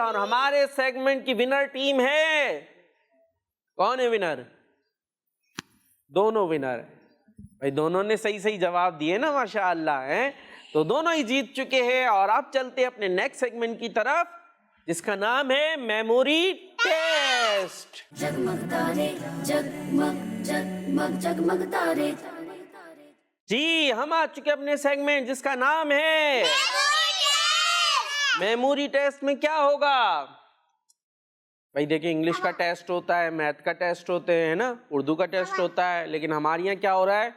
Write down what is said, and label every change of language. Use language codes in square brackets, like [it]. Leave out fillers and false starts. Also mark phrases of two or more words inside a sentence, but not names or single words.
[ur] اور ہمارے سیگمنٹ کی [en] winner team [ur] ہے، کون ہے ونر؟ دونوں ونر. بھائی دونوں نے صحیح جواب دیے نا ماشاءاللہ ہیں، تو دونوں ہی جیت چکے ہیں. اور اب چلتے اپنے [en] next segment [ur] کی طرف جس کا نام ہے [en] memory test. [ur] جگمگ تارے جگمگ جگمگ جگمگ تارے. جی ہم آ چکے اپنے سیگمنٹ جس کا نام ہے [en] memory test. [ur] میں کیا ہوگا بھائی؟ دیکھیں انگلش کا ٹیسٹ ہوتا ہے، میتھ کا ٹیسٹ ہوتے ہیں نا، اردو کا ٹیسٹ ہوتا ہے، لیکن ہمارے یہاں کیا ہو رہا ہے؟